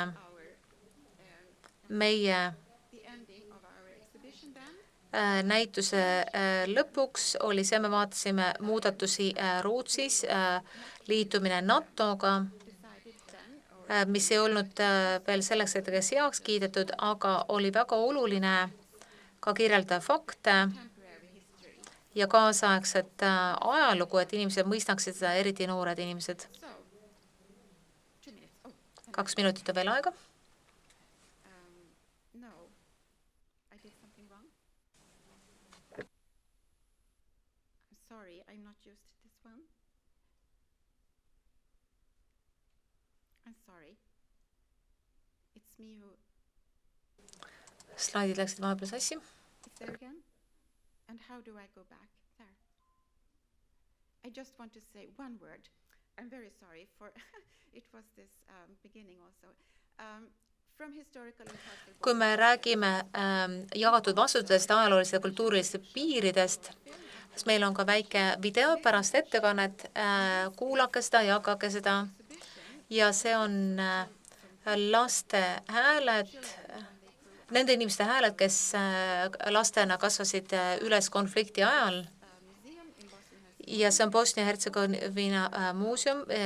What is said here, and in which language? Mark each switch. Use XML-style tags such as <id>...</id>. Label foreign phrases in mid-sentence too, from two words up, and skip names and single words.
<et>meie näituse lõpuks oli see, me vaatasime muudatusi Rootsis, liitumine NATO-ga, mis ei olnud veel selleks hetkeks heaks kiidetud, aga oli väga oluline ka kirjeldada fakte ja kaasaegset ajalugu, et inimesed mõistaksid seda, eriti noored inimesed. 2 minutit on veel aega.</et> <en>Sorry, I'm not used to this one. I'm sorry. It's me who...</en> <et>Slaidid läksid vahepeal sassi.</et> <en>Is there again? And how do I go back? There. I just want to say one word. I'm very sorry for... It was this beginning also.</en> <et>Kui me räägime jagatud vastutustest, ajaloolistest ja kultuurilistest piiridest, siis meil on ka väike video pärast ettekannet, kuulake seda, jagage seda ja see on laste hääled, nende inimeste hääled, kes lastena kasvasid üles konflikti ajal ja see on Bosnia-Hertsegoviina muuseum.</et>